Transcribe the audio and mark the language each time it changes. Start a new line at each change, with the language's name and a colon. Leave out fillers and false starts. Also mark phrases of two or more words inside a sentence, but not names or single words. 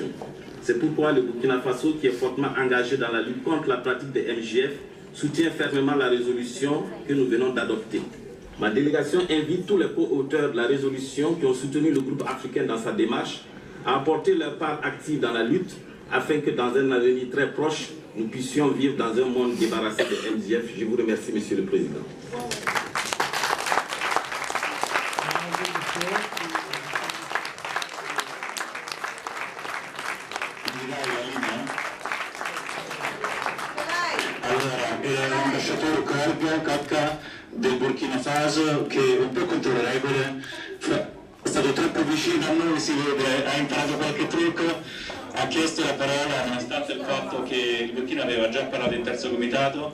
French: C'est pourquoi le Burkina Faso, qui est fortement engagé dans la lutte contre la pratique des MJF, soutient fermement la résolution que nous venons d'adopter. Ma délégation invite tous les co-auteurs de la résolution qui ont soutenu le groupe africain dans sa démarche à apporter leur part active dans la lutte afin que dans un avenir très proche, nous puissions vivre dans un monde débarrassé de MJF. Je vous remercie, Monsieur le Président.
Italian: L'ambasciatore Katka del Burkina Faso, che un po' contro le regole, è stato troppo vicino a noi, si vede, ha imparato qualche trucco, ha chiesto la parola nonostante il fatto che il Burkina aveva già parlato in terzo comitato.